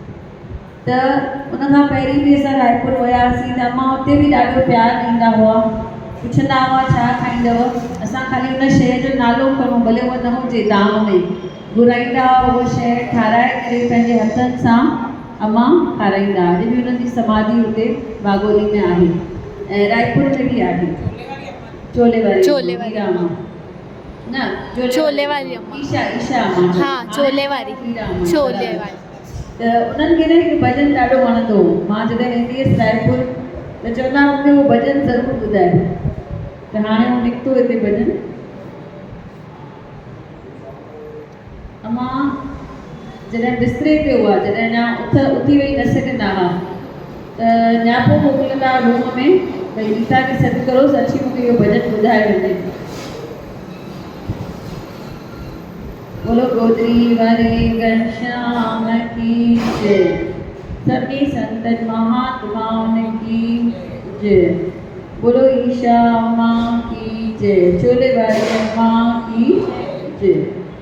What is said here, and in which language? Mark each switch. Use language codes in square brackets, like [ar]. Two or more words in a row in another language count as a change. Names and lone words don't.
[sd] त उनखां पहिरीं बि असां रायपुर वियासीं त अम्मा हुते बि ॾाढो प्यारु ॾींदा हुआ, पुछंदा हुआ छा खाईंदव, असां ख़ाली उन शइ जो नालो खणूं भले उहा न हुजे दाम में, घुराईंदा उहा शइ ठाराए करे पंहिंजे हथनि सां अम्मा खाराईंदा। अॼु बि हुननि जी समाधि हुते बागोली में आहे ऐं रायपुर में बि आहे। चोले वारी अम्मा न, छोले वारी अम्मा, ईशा अम्मा, हाँ छोले वारी, छोले वारी। त उन्हनि खे न हिकु भॼन ॾाढो वणंदो हो। मां जॾहिं वेंदी हुअसि रायपुर त चवंदा मूंखे उहो भॼन ज़रूरु ॿुधाए, त हाणे उहो निकितो हिते भॼन। अम्मा जॾहिं बिस्तरे ते हुआ, जॾहिं अञा उथी वेही न सघंदा हुआ, त नियापो मोकिलींदा रूम में भई रीता खे सॾु करोसि अची मूंखे इहो भॼन ॿुधाए वञे। [hi] बोलो गोदरी वारे घनश्याम की जय, सभी संतन महात्माओं की जय, बोलो ईशा अम्मा की जय, चोले वाली अम्मा की जय।